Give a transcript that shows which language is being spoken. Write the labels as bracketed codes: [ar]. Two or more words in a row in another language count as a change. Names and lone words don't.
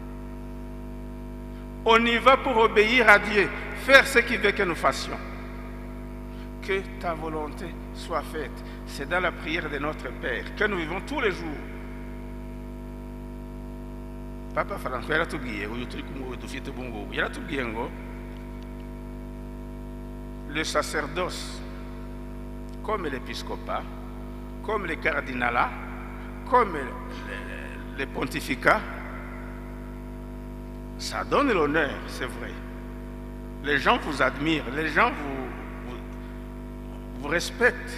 [fr] On y va pour obéir à Dieu, faire ce qu'il veut que nous fassions. Que ta volonté soit faite. C'est dans la prière de notre Père que nous vivons tous les jours. Papa François [rw] yaratubwiye uyu turi kumwe dufite ubungubu yaratubwiye ngo [fr] le sacerdoce comme l'épiscopat, comme les cardinalats, comme les pontificats, ça donne l'honneur, c'est vrai. Les gens vous admirent, les gens vous respectent.